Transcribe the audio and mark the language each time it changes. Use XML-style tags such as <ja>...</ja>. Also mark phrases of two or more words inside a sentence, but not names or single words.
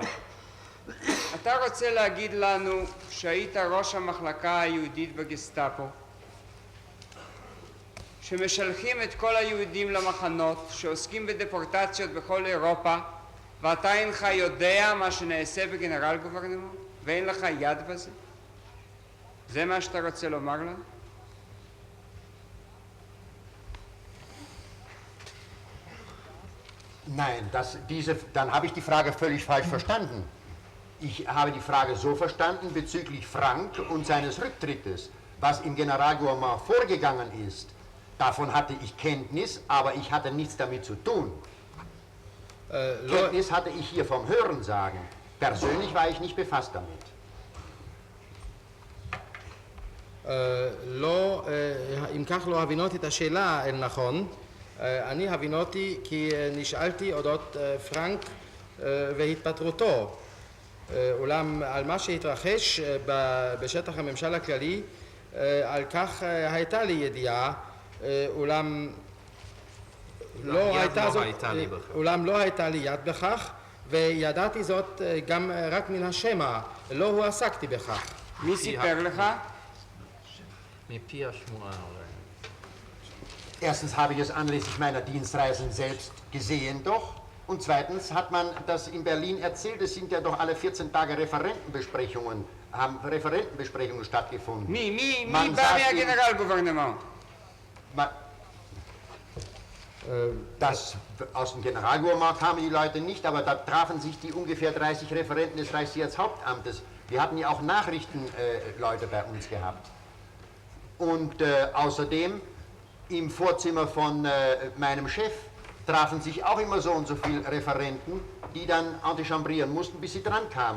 <he>אתה רוצה להגיד לנו שהיית ראש המחלקה היהודית בגסטאפו, שמשלחים את כל היהודים למחנות, שעוסקים בדפורטציות בכל אירופה, ואתה אינך יודע מה שנעשה בגנרל גוברנמנט, ואין לך יד בזה? זה מה שאתה רוצה לומר לנו?</he> <de>Nein, dann habe ich die Frage völlig falsch verstanden. Ich habe die Frage so verstanden bezüglich Frank und seines Rücktrittes. Was im Generalgouvernement vorgegangen ist, davon hatte ich Kenntnis, aber ich hatte nichts damit zu tun. Kenntnis hatte ich hier vom Hörensagen. Persönlich war ich nicht befasst damit.</de> <he>אם כך לא הבינותי את השאלה אל נכון, אני הבינותי כי נשאלתי אודות פרנק והתפטרותו. אולם על מה שהתרחש בשטח הממשל הכללי, על כך הייתה לי ידיעה, אולם לא הייתה לי יד בכך, וידעתי זאת גם רק מן השמע, לא הועסקתי בכך. מי סיפר לך? מפי השמועה אולי.</he> <de>Erstens habe ich es anlässlich meiner Dienstreisen selbst gesehen doch. Und zweitens hat man das in Berlin erzählt, es sind ja doch alle 14 Tage Referentenbesprechungen stattgefunden.</de> <he>מי בא מהגנרל גוברנמנט?</he> <de>Aus dem Generalgouvernement kamen die Leute nicht, aber da trafen sich die ungefähr 30 Referenten des Reichssicherheitshauptamtes. Wir hatten ja auch Nachrichtenleute bei uns gehabt. Und außerdem im Vorzimmer von meinem Chef trafen sich auch immer so und so viele Referenten, die dann antichambrieren mussten, bis sie dran kamen.</de>